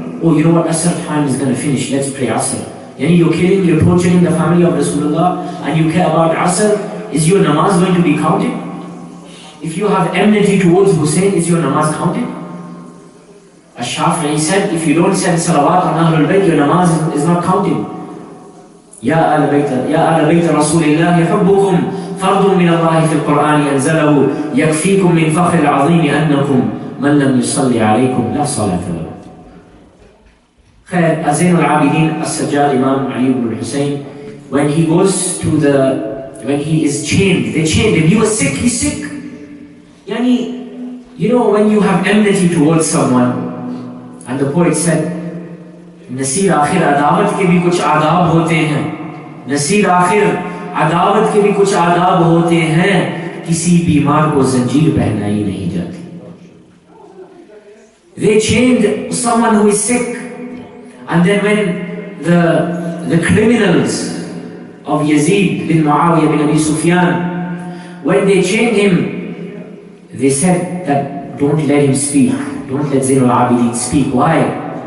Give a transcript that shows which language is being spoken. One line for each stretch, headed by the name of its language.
English: Oh, you know what, Asr time is going to finish, let's pray Asr. You're torturing the family of Rasulullah and you care about Asr. Is your namaz going to be counted? If you have enmity towards Hussein, is your namaz counted? Ash-Shafi'i said, if you don't send salawat on Ahlul Bayt, your namaz is not counted.
Arabic: يا آل بيت رسول الله حبكم فرض من الله في القرآن أنزله يكفيكم من فخر العظيم أنكم من لم يصلي عليكم لا صلاة له.
English: Zayn al-Abidin as-Sajjad, Imam Ali ibn Hussain, when he is chained, they chained him, he was sick, he's sick. When you have enmity towards someone, and the poet said,
Hindi: Naseer आखिर अदावत के भी कुछ आदाब होते हैं, नसीर आखिर अदावत के भी कुछ आदाब होते हैं, किसी बीमार को जंजीर पहनाई नहीं जाती.
English: They chained someone who is sick, and then when the criminals of Yazid bin Muawiyah bin Abi Sufyan, when they chained him, they said that don't let him speak, don't let Zayn al-Abidin speak. Why?